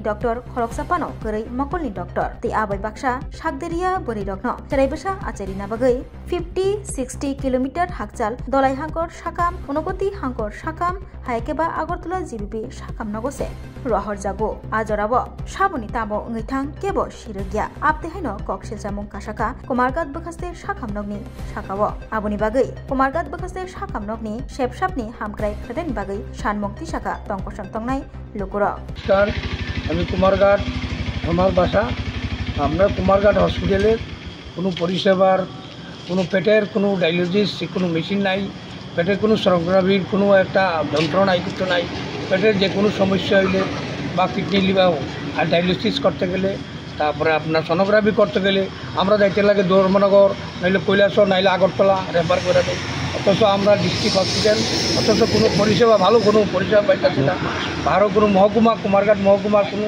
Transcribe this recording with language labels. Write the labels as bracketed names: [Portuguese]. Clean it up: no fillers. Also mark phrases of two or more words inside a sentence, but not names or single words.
[Kok Borok] doctor khoroksapano gori mokolni doctor tei abai baksa sakderia bori rokno cherai acherina bagai 50-60 kilometer hakchal dolai hangkor sakam unogoti hangkor sakam haikeba agartala GBP sakam nogose rohor jago ajorabo sabuni tabo ngithang kebo sirogya apte haino kokshil jamung kasaka Komargat bakaste sakam nogni sakawo aboni bagai Komargat bakaste sakam nogni shepshapni hamkrai khadeni bagai sanmukti saka tongkosam tongnai lokuro [Bangla] আমি কুমারঘাট আমার বাসা আমরা কুমারঘাট হসপিটালের কোনো পরিষেবার কোনো পেটের কোনো ডায়ালিসিস কোনো মেশিন নাই পেটের কোনো সোনোগ্রাফির কোনো একটা যন্ত্রণা কিছু নাই পেটের যে কোনো সমস্যা হইলে বা কিডনি লিভার আর ডায়ালিসিস করতে গেলে তারপরে আপনার সোনোগ্রাফি করতে গেলে আমরা যাইতে লাগে ধর্মনগর নাইলে কৈলাসর নাইলে আগরতলা রেফার করে দেয় অথচ আমরা [English] district hospital [Bangla] অথচ কোনো পরিষেবা ভালো কোনো পরিষেবা পাইতেছি না আরও কোনো মহকুমা কুমারঘাট মহকুমার